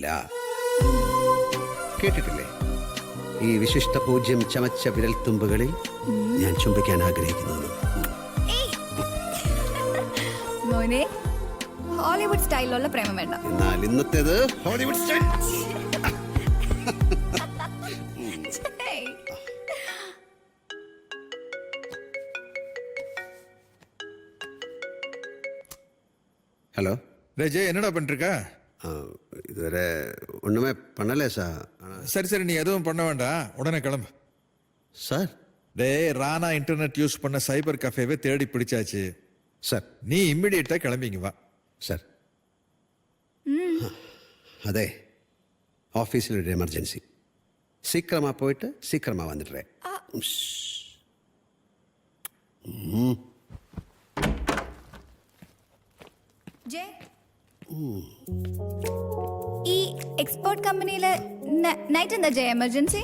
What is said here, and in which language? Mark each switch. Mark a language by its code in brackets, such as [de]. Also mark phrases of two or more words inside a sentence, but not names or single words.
[ml] കേട്ടിട്ടില്ലേ? ഈ വിശിഷ്ട പൂജ്യം ചമച്ച വിരൽത്തുമ്പുകളിൽ ഞാൻ ചുംബിക്കാൻ ആഗ്രഹിക്കുന്നു. മോനെ, ഹോളിവുഡ് സ്റ്റൈലിലുള്ള പ്രേമം വേണ്ട. എന്നാൽ ഇന്നത്തേത് ഹോളിവുഡ് സ്റ്റൈൽ. [ta] ஹலோ ஜெய், என்னடா பண்ணிருக்க? இதுவரை ஒன்றுமே பண்ணலே சார். சரி, நீ எதுவும் பண்ண வேண்டாம், உடனே கிளம்பு. சார்? டே, ராணா [en] internet use [ta] பண்ண [en] cyber cafe [ta] தேடி பிடிச்சாச்சு சார். நீ இம்மிடியேட்டா கிளம்பிங்க வா. [ml] സാർ, അതെ, ഓഫീസിലൊരു എമർജൻസി. [ta] சீக்கிரமா போயிட்டு சீக்கிரமா வந்திட்டே. [ml] ജയ്, ഈ [en] export company [ml] നൈറ്റ് എന്താ ജയ് എമർജൻസി?